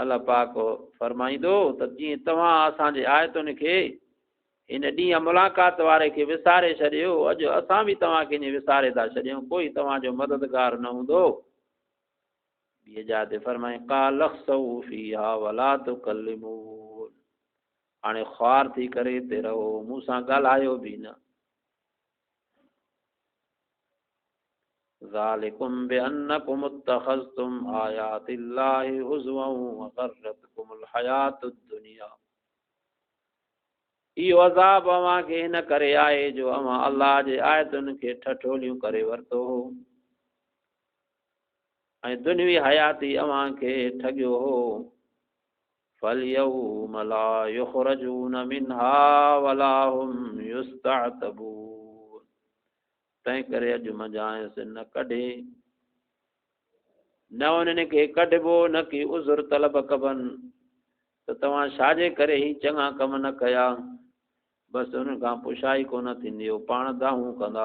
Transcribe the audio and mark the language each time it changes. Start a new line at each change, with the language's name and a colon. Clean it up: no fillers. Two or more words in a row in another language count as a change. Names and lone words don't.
Sindhi: अल्लाह पाक फरमाईंदो त जीअं तव्हां असांजे आयतुनि खे इन ॾींहं मुलाक़ात वारे खे विसारे छॾियो, अॼु असां बि तव्हांखे ईअं विसारे था छॾियूं, कोई तव्हांजो मददगार न हूंदो। ॿिए जाइ ते फरमाए
Arabic: قال اخسئوا فيها ولا تكلمون,
Sindhi: हाणे ख़्वार थी करे हिते रहो, मूं सां ॻाल्हायो बि न।
Arabic: ذلكم بأنكم اتخذتم آيات الله هزوا وغرتكم الحياة الدنيا,
Sindhi: इहो अज़ाब अव्हां खे हिन करे आहे जो अव्हां अल्लाह जे आयतुनि खे ठठोलियूं करे वरितो हो ऐं दुनियावी हयाती अव्हां खे ठॻियो हो।
Arabic: فاليوم لا يخرجون منها ولا هم يستعتبون,
Sindhi: तंहिं करे अॼु मजायसि न कढे, न उन्हनि खे कढिबो न की उज़ुर तलब कबनि त तव्हां छाजे करे ही चङा कम न कया, बसि उन्हनि खां पुछाई कोन थींदी, हो पाण दाहूं कंदा।